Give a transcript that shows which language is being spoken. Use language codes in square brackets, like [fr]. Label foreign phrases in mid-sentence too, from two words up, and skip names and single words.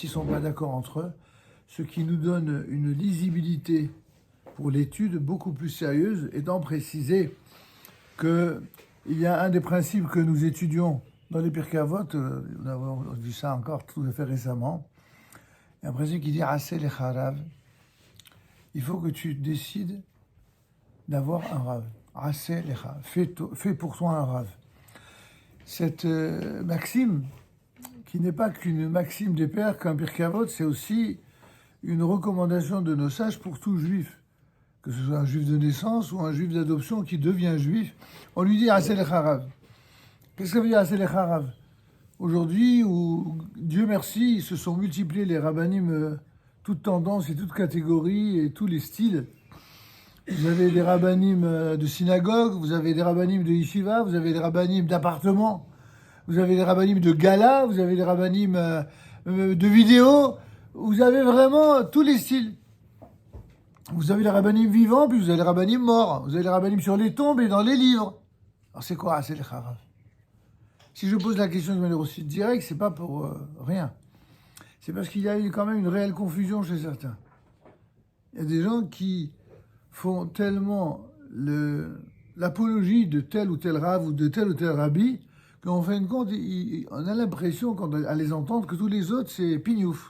[fr] ne sont pas d'accord entre eux, ce qui nous donne une lisibilité pour l'étude beaucoup plus sérieuse, étant précisé qu'il y a un des principes que nous étudions dans les Pirkei Avot, nous avons vu ça encore tout à fait récemment, il y a un principe qui dit « [he] עשה לך רב », [fr] il faut que tu décides d'avoir un rav. [he] עשה לך, [fr] fais pour toi un rav. Cette maxime, qui n'est pas qu'une maxime des pères, qu'un Pirkei Avot, c'est aussi une recommandation de nos sages pour tout juif, que ce soit un juif de naissance ou un juif d'adoption qui devient juif. On lui dit [he] עשה לך רב. [fr] Qu'est-ce que ça veut dire [he] עשה לך רב? [fr] Aujourd'hui, où Dieu merci, se sont multipliés les rabbanim, toutes tendances et toutes catégories et tous les styles. Vous avez des rabbanim de synagogue, vous avez des rabbanim de yeshiva, vous avez des rabbanim d'appartement, vous avez des rabbanim de gala, vous avez des rabbanim de vidéo, vous avez vraiment tous les styles. Vous avez les rabbanim vivants, puis vous avez les rabbanim morts, vous avez les rabbanim sur les tombes et dans les livres. Alors c'est quoi [he] עשה לך רב? [fr] Si je pose la question de manière aussi directe, c'est pas pour rien. C'est parce qu'il y a quand même une réelle confusion chez certains. Il y a des gens qui font tellement l'apologie de tel ou tel rav ou de tel ou tel rabbi qu'en fin de compte, on a l'impression, à les entendre, que tous les autres, c'est pignouf.